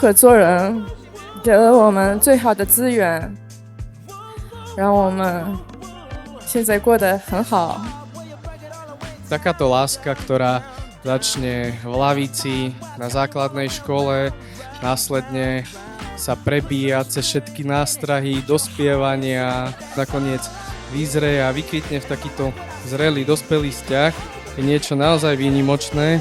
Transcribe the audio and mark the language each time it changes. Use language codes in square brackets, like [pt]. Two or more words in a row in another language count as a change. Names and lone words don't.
[zh] 何做人，给了我们最好的资源，让我们现在过得很好。 [sk] Takáto láska, ktorá začne v lavici na základnej škole, následne sa prebíja cez všetky nástrahy, dospievania, nakoniec vyzrie a vykvitne v takýto zrelý, dospelý vzťah, je niečo naozaj výnimočné.